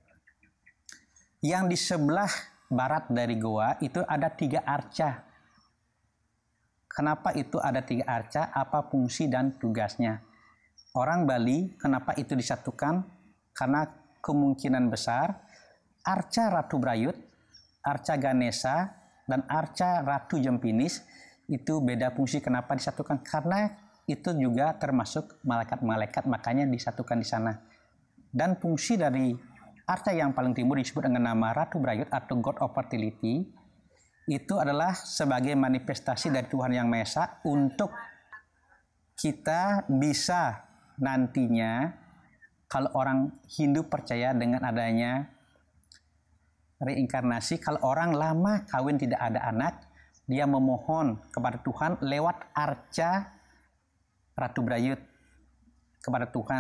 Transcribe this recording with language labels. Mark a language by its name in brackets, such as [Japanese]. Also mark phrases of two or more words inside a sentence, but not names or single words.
[Indonesian] Yang di sebelah barat dari goa itu ada 3 arca. Kenapa itu ada 3 arca? Apa fungsi dan tugasnya? Orang Bali, kenapa itu disatukan? Karena kemungkinan besar arca Ratu Brayut, arca Ganesha, dan arca Ratu Jempinis itu beda fungsi. Kenapa disatukan? Karena itu juga termasuk malaikat-malaikat, makanya disatukan di sana. Dan fungsi dari arca yang paling timur disebut dengan nama Ratu Brayut atau [English] God of Fertility, [Indonesian] itu adalah sebagai manifestasi dari Tuhan Yang Maha Esa untuk kita bisa nantinya, kalau orang Hindu percaya dengan adanya reinkarnasi, kalau orang lama kawin tidak ada anak, dia memohon kepada Tuhan lewat arca Ratu Brayut kepada Tuhan.